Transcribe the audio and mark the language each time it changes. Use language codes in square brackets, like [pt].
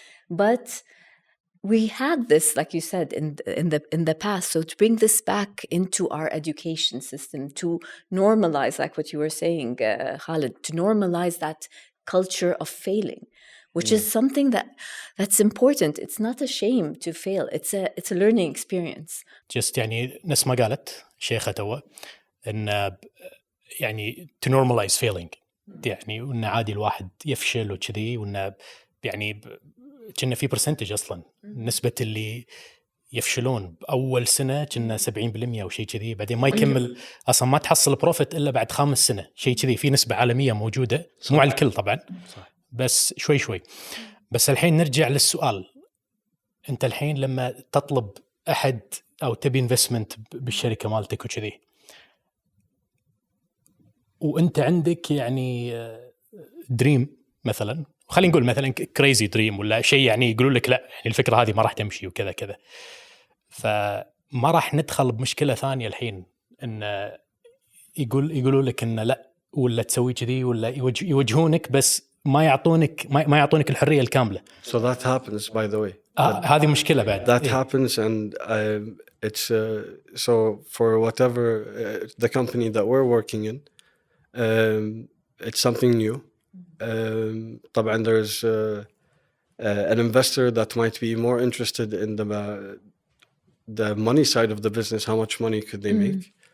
[en] But we had this, like you said, in the past. So to bring this back into our education system, to normalize, like what you were saying, Khalid, to normalize that culture of failing, which is something that's important. It's not a shame to fail. It's a learning experience. [ar] Just يعني نفس ما قالت شيخة توا إن يعني [en] to normalize failing، [ar] يعني وإن عادي الواحد يفشل وكذي، وإن يعني كنا في percentage أصلاً نسبة اللي يفشلون بأول سنة كنا 70% أو شيء كذي، بعدين ما يكمل أصلاً، ما تحصل بروفيت إلا بعد 5 سنة شيء كذي. في نسبة عالمية موجودة، مو على الكل طبعاً، بس شوي. بس الحين نرجع للسؤال، أنت الحين لما تطلب أحد أو تبي انفستمنت بالشركة مالتك وكذي، وأنت عندك يعني دريم مثلا، خلينا نقول مثلا كريزي دريم ولا شيء، يعني يقولوا لك لا، يعني الفكرة هذه ما راح تمشي وكذا كذا، فما راح ندخل بمشكلة ثانية الحين إن يقولوا لك إن لا، ولا تسوي كذي، ولا يوجهونك بس ما يعطونك الحرية الكاملة. [en] So that happens, by the way. [ar] هذه مشكلة بعد. [en] That happens, and it's so for whatever the company that we're working in, it's something new. طبعا there's an investor that might be more interested in the money side of the business, how much money could they make.